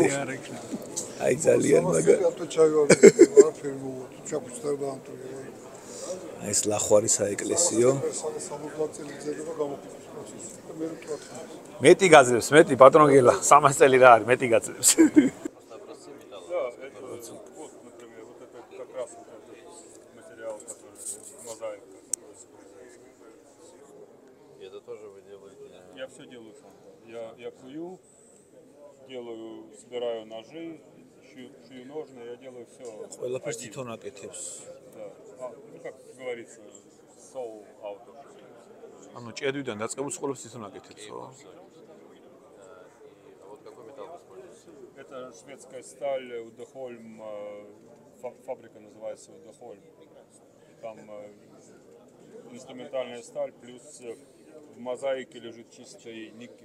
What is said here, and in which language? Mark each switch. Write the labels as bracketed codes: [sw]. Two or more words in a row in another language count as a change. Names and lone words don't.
[ka] აი ძალიან მაგარი. აი ეს ლახვარი საეკლესიო. მეტი გაძლევს, მეტი პატრონ გელა, 300 წელი რა არის, მეტი გაძლევს. [ru] Это тоже вы делаете? Я все делаю сам. Я кую, делаю, собираю ножи, шью ножны, я делаю все. [ka] ყველაფერს თვითონ აკეთებს. [ru] Да. Ну, как говорится, [en] soul out of. [ka] ანუ ჭედვიდან დაწყებულ ყველაფერს თვითონ აკეთებსო? [ru] А вот какой металл вы используете? Это шведская сталь, Удехольм, фабрика называется Удехольм. Там инструментальная сталь, плюс в мозаике лежит чистый никель.